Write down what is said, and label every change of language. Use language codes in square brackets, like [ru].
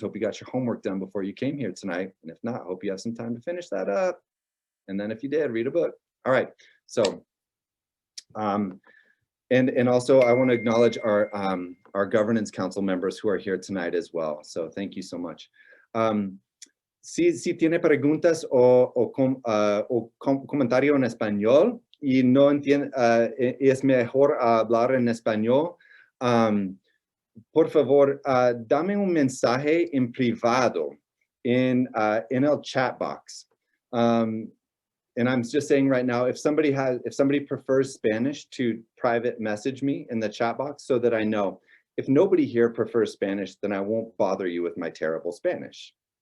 [en] Hope you got your homework done before you came here tonight, and if not, hope you have some time to finish that up. And then if you did, read a book. All right, so and also I want to acknowledge our governance council members who are here tonight as well. So thank you so much. [es] Si tiene preguntas o comentario en español y no entiende, es mejor hablar en español, por favor, dame un mensaje en privado in el chat box. [en] And I'm just saying right now, if somebody prefers Spanish, to private message me in the chat box so that I know. If nobody here prefers Spanish, then I won't bother you with my terrible Spanish.